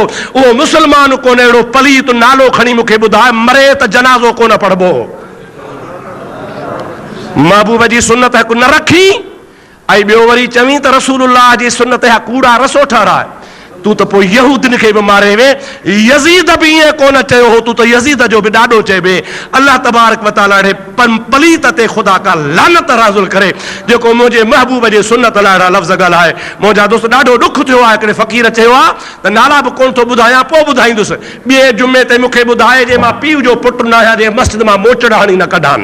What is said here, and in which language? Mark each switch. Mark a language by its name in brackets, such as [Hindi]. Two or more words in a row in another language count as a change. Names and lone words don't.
[Sindhi] उहो मुस्लमान कोन अहिड़ो पलीत नालो खणी मूंखे ॿुधाए मरे त जनाज़ो कोन पढ़बो। महबूब जी सुन्नत हिकु न रखी, ऐं ॿियो वरी चवीं त रसूलुल्लाह जी सुन्नत जा कूड़ा रसो ठाराए। तू त पोइ यहूदन खे बि मारे वे, यज़ीद बि ईअं कोन चयो हो, तू त यज़ीद जो बि ॾाढो चइबे। अल्लाह तबारक व तआला अहिड़े पलीत ते ख़ुदा का लानत नाज़िल करे जेको मुंहिंजे महबूब जे सुन्नत लाइ अहिड़ा लफ़्ज़ ॻाल्हाए। मुंहिंजा दोस्त ॾाढो ॾुख थियो आहे। हिकिड़े फ़क़ीर चयो आहे त नाला बि कोन थो ॿुधायां, पोइ ॿुधाईंदुसि। ॿिए जुमे ते मूंखे ॿुधाए जे मां पीउ जो पुटु न आहियां, जे मस्जिद मां मोचड़ हणी न कढानि।